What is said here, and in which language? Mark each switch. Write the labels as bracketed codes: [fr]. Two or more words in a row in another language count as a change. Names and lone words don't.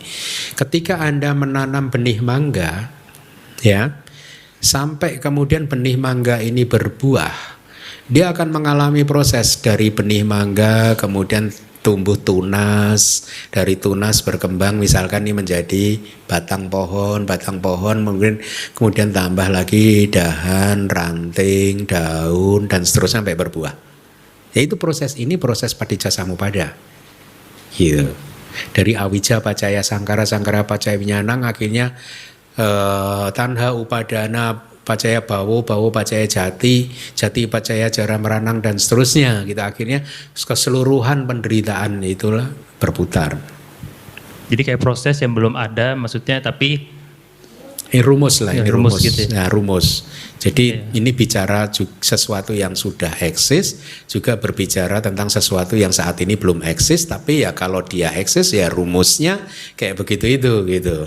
[id] Ketika Anda menanam benih mangga, ya, sampai kemudian benih mangga ini berbuah, dia akan mengalami proses dari benih mangga kemudian tumbuh tunas, dari tunas berkembang misalkan ini menjadi batang pohon, kemudian tambah lagi dahan, ranting, daun dan seterusnya sampai berbuah. Yaitu proses paticca samuppada. Gitu. Dari [pi] awija pacaya sangkara pacaya winyanang akhirnya tanha upadana pacaya bawo pacaya jati pacaya jara meranang [id] dan seterusnya. Gitu. Akhirnya keseluruhan penderitaan itulah berputar. Jadi kayak proses yang belum ada maksudnya tapi rumus. Gitu ya? Nah, rumus. Jadi ini bicara sesuatu yang sudah eksis, juga berbicara tentang sesuatu yang saat ini belum eksis, tapi ya kalau dia eksis ya rumusnya kayak begitu itu gitu.